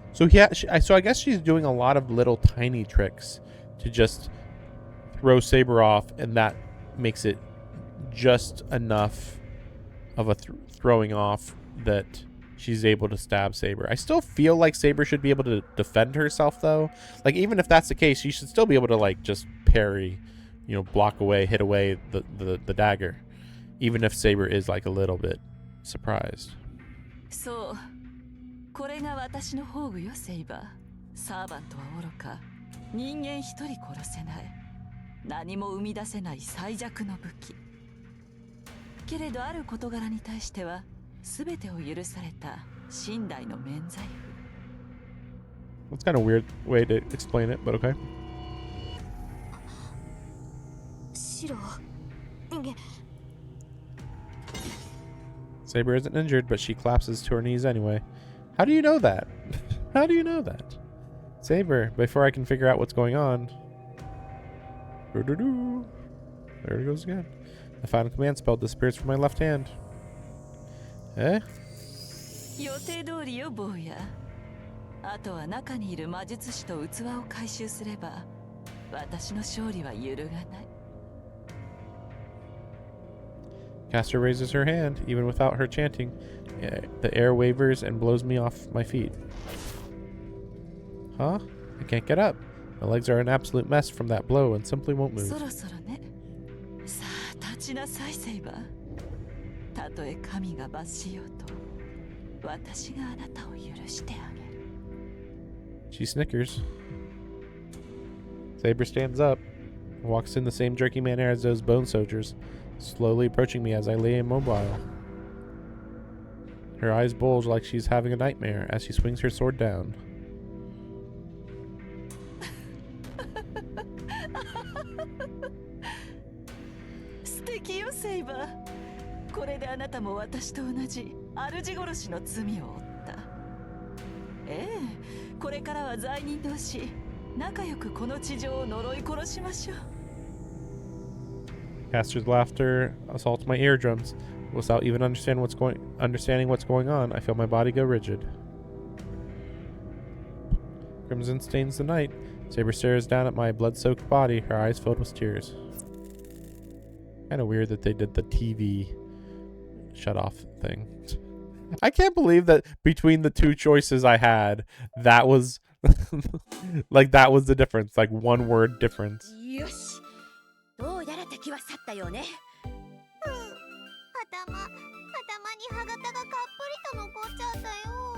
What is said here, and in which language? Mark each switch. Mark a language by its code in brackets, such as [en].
[en] So so I guess she's doing a lot of little tiny tricks to just throw Saber off, and that makes it just enough of a throwing off that she's able to stab Saber. I still feel like Saber should be able to defend herself though. Like, even if that's the case, she should still be able to, like, just parry, you know, block away, hit away the dagger, even if Saber is, like, a little bit surprised. [ja] そう、これが私の宝具よ、セイバー。サーバントは愚か、人間一人殺せない、何も生み出せない最弱の武器。けれどある事柄に対しては全てを許された寝台の免罪符。 [en] That's kind of a weird way to explain it, but okay. [ja] シロ、 [en] Saber isn't injured, but she collapses to her knees anyway. How do you know that? How do you know that? Saber, before I can figure out what's going on. There it goes again. The final command spell disappears from my left hand. Eh? [ja] 予定通りよ、坊や。あとは中にいる魔術師と器を回収すれば、私の勝利は揺るがない。 [en] Caster raises her hand, even without her chanting. The air wavers and blows me off my feet. Huh? I can't get up. My legs are an absolute mess from that blow and simply won't move. [ja] そろそろね。さあ、立ちなさい、セイバー。たとえ神が罰しようと、私があなたを許してあげる。 [en] She snickers. Saber stands up, walks in the same jerky manner as those bone soldiers, slowly approaching me as I lay immobile. Her eyes bulge like she's having a nightmare as she swings her sword down. [ja] 素敵よ、セイバー。これであなたも私と同じ主殺しの罪を負った。ええ、これからは罪人同士仲良くこの地上を呪い殺しましょう。 [en] Caster's laughter assaults my eardrums. Without even understanding what's going on, I feel my body go rigid. Crimson stains the night. Saber stares down at my blood-soaked body, her eyes filled with tears. Kind of weird that they did the TV shut-off thing. I can't believe that between the two choices I had, that was like that was the difference, like one word difference. [ja] よし、どうやら敵は去ったよね。頭に歯型がかっぽりと残っちゃったよ。